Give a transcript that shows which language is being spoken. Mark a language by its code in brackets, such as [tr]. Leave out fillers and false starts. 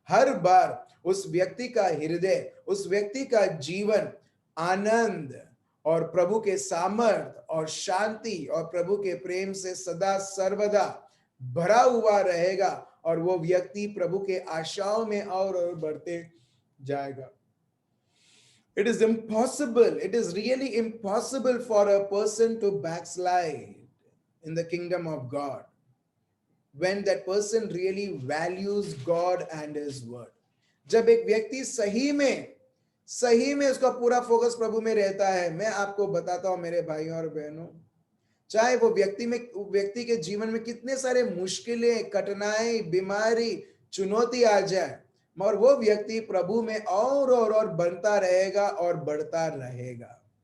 [hi] हर बार उस व्यक्ति का हृदय, उस व्यक्ति का जीवन आनंद और प्रभु के सामर्थ और शांति और प्रभु के प्रेम से सदा सर्वदा भरा हुआ रहेगा, और वो व्यक्ति प्रभु के आशाओं में और बढ़ते जाएगा। [en] It is impossible, it is really impossible for a person to backslide in the kingdom of God when that person really values God and his word. [hi] जब एक व्यक्ति सही में उसका पूरा फोकस प्रभु में रहता है, मैं आपको बताता हूं मेरे भाइयों और बहनों, चाहे वो व्यक्ति के जीवन में कितने सारे मुश्किलें, कठिनाई, बीमारी, चुनौती आ जाए, मगर वो व्यक्ति प्रभु में और बनता रहेगा और बढ़ता रहेगा।